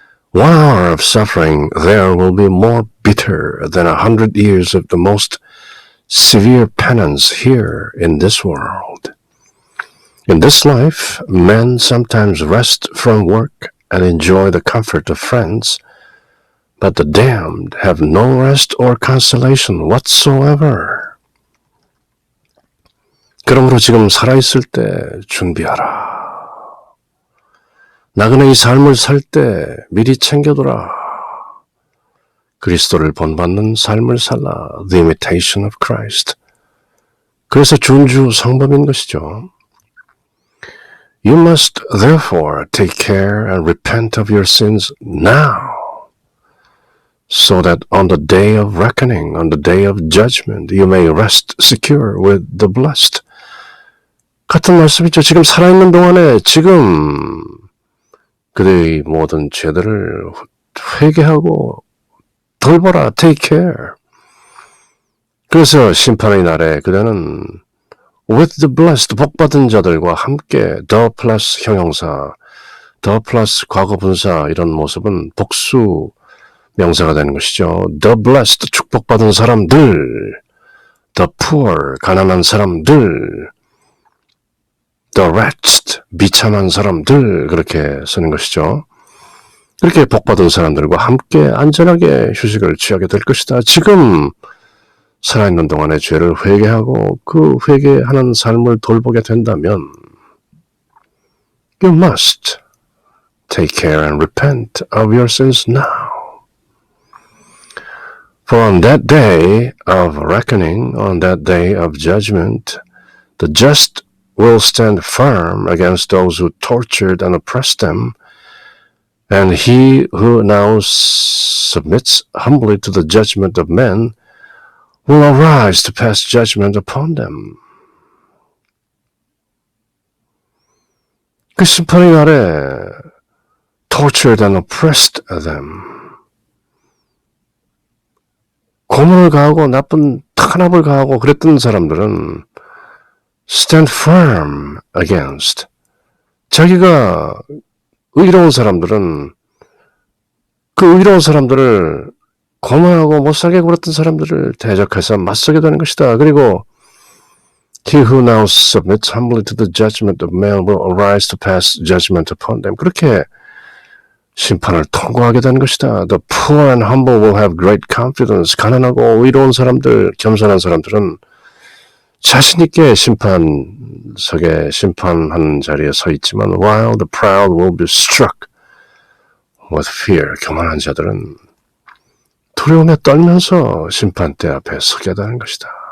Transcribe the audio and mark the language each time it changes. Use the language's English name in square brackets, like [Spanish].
[English] 1 hour of suffering there will be more bitter than 100 years of the most severe penance here in this world. In this life, men sometimes rest from work and enjoy the comfort of friends, but the damned have no rest or consolation whatsoever. [Korean] 그러므로 지금 살아있을 때 준비하라. 나그네 이 삶을 살 때 미리 챙겨두라. 그리스도를 본받는 삶을 살라. [English] The imitation of Christ. [Korean] 그래서 준주 성범인 것이죠. [English] You must therefore take care and repent of your sins now, so that on the day of reckoning, on the day of judgment, you may rest secure with the blessed. [Korean] 같은 말씀이죠. 지금 살아있는 동안에 지금 그대의 모든 죄들을 회개하고 돌보라. [English] Take care. [Korean] 그래서 심판의 날에 그대는 [English] with the blessed, [Korean] 복받은 자들과 함께 the plus 형용사, the plus 과거 분사 이런 모습은 복수 명사가 되는 것이죠. [English] The blessed, [Korean] 축복받은 사람들, [English] the poor, [Korean] 가난한 사람들, [English] the wretched, [Korean] 비참한 사람들, 그렇게 쓰는 것이죠. 그렇게 복받은 사람들과 함께 안전하게 휴식을 취하게 될 것이다. 지금 살아있는 동안에 죄를 회개하고 그 회개하는 삶을 돌보게 된다면 [English] You must take care and repent of your sins now. For on that day of reckoning, on that day of judgment, The just will stand firm against those who tortured and oppressed them, and he who now submits humbly to the judgment of men will arise to pass judgment upon them. [Korean] 그 심판의 날에 [English] tortured and oppressed them. [Korean] 고문을 가하고 나쁜 탄압을 가하고 그랬던 사람들은 [English] stand firm against. [Korean] 자기가 의로운 사람들은 그 의로운 사람들을 고문하고 못살게 굴었던 사람들을 대적해서 맞서게 되는 것이다. 그리고 [English] He who now submits humbly to the judgment of man will arise to pass judgment upon them. [Korean] 그렇게 심판을 통과하게 되는 것이다. [English] The poor and humble will have great confidence. [Korean] 가난하고 의로운 사람들, 겸손한 사람들은 자신 있게 심판석에 심판하는 자리에 서 있지만 [English] while the proud will be struck with fear. [Korean] 교만한 자들은 두려움에 떨면서 심판대 앞에 서게 되는 것이다.